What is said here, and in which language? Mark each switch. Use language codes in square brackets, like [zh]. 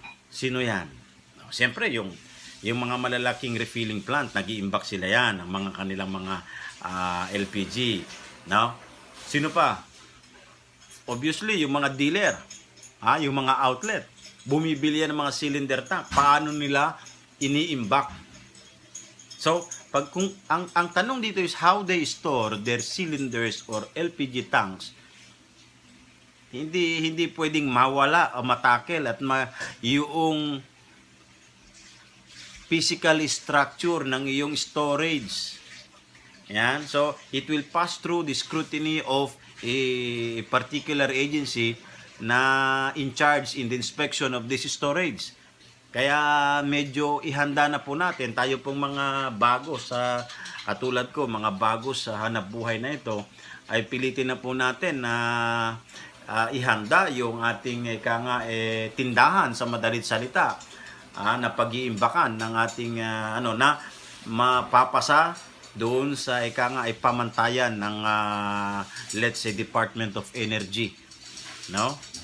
[tl] Sino yan? Siyempre, yung mga malalaking refilling plant, nag-iimbak sila yan, ang mga kanilang mga LPG. No? Sino pa? Obviously, yung mga dealer, yung mga outlet, bumibili yan ng mga cylinder tank. Paano nila ini-imbak? [en] So, [tl] ang tanong dito [en] is how they store their cylinders or LPG tanks. Hindi pwedeng mawala o matakel at yung physical structure ng iyong storage. Yan. So, it will pass through the scrutiny of a particular agency na in charge in the inspection of this storage. [tl] Kaya medyo ihanda na po natin. Tayo pong mga bago sa, katulad ko, mga bago sa hanap buhay na ito, ay pilitin na po natin na ihanda yung ating tindahan sa madalit salita, na pag-iimbakan ng ating na mapapasa doon sa pamantayan ng [en] let's say [tl] Department of Energy, no?